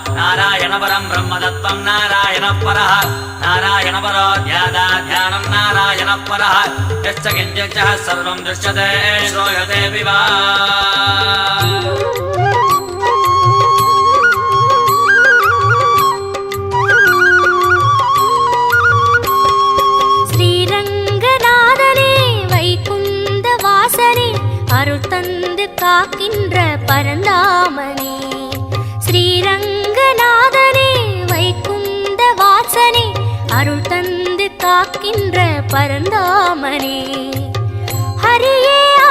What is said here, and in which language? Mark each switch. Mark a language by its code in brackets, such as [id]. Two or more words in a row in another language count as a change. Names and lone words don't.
[sa] नारायणपरं ब्रह्मतत्त्वं नारायणपरः नारायणपरो ध्यानं नारायणपरः यश्च किञ्चित् सर्वं दृश्यते श्रूयते विवा [ta] அருள் தந்து காக்கின்ற பரந்தாமனே ஸ்ரீரங்கநாதனே வைகுந்த வாசனே அருள் தந்து காக்கின்ற பரந்தாமனே ஹரியே